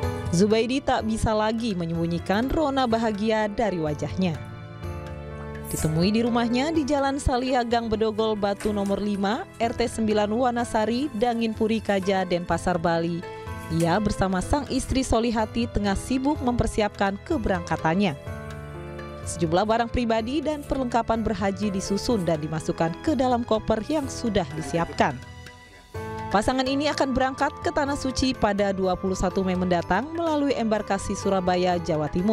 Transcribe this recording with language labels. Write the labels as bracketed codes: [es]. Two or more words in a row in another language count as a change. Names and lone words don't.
[id] Zubaidi tak bisa lagi menyembunyikan rona bahagia dari wajahnya. Ditemui di rumahnya di Jalan Salia Gang Bedogol Batu nomor 5, RT 9 Wanasari, Dangin Puri Kaja, Denpasar, Bali. Ia bersama sang istri Solihati tengah sibuk mempersiapkan keberangkatannya. Sejumlah barang pribadi dan perlengkapan berhaji disusun dan dimasukkan ke dalam koper yang sudah disiapkan. Pasangan ini akan berangkat ke Tanah Suci pada 21 Mei mendatang melalui embarkasi Surabaya, Jawa Timur.